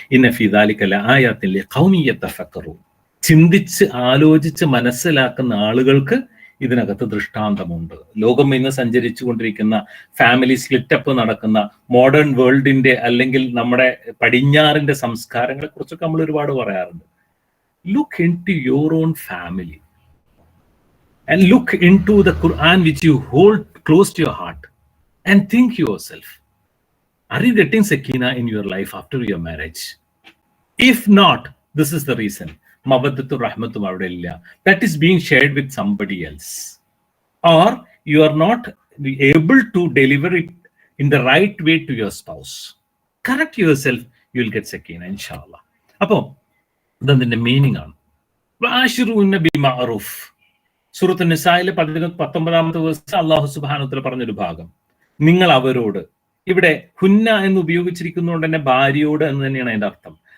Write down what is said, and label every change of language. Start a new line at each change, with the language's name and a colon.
Arabic: ഇന്ന ഫീ ദാലിക ലആയാത്തിൻ ലിഖൗമി യതഫക്കറൂൻ.
Malayalam: ചിന്തിച്ച് ആലോചിച്ച് മനസ്സിലാക്കുന്ന ആളുകൾക്ക് ഇതിനകത്ത് ദൃഷ്ടാന്തമുണ്ട്. ലോകം ഇന്ന് സഞ്ചരിച്ചു കൊണ്ടിരിക്കുന്ന ഫാമിലി സ്പ്ലിറ്റപ്പ് നടക്കുന്ന മോഡേൺ വേൾഡിന്റെ അല്ലെങ്കിൽ നമ്മുടെ പടിഞ്ഞാറിന്റെ സംസ്കാരങ്ങളെ കുറിച്ചൊക്കെ നമ്മൾ ഒരുപാട് പറയാറുണ്ട്.
English: Look into your own family and look into the Quran which you hold close to your heart and think yourself, are you getting sakina in your life after your marriage? If not, this is the reason. Mawaddatu rahmatu avadilla, that is being shared with somebody else, or you are not able to deliver it in the right way to your spouse. Correct yourself, you will get sakina inshallah.
Malayalam: Appo ഇതിന്റെ meaning ആണ്
Arabic: വാശിറൂന ബിൽ മഅറൂഫ്.
Malayalam: സൂറത്ത് നിസായിലെ 19-ാമത്തെ വേഴ്സിൽ അല്ലാഹു സുബ്ഹാനഹു വ തആല പറഞ്ഞൊരു ഭാഗം, നിങ്ങൾ അവരോട്, ഇവിടെ ഹുന്ന എന്ന് ഉപയോഗിച്ചിരിക്കുന്നതുകൊണ്ട് തന്നെ ഭാര്യയോട് എന്ന് തന്നെയാണ് അതിന്റെ അർത്ഥം.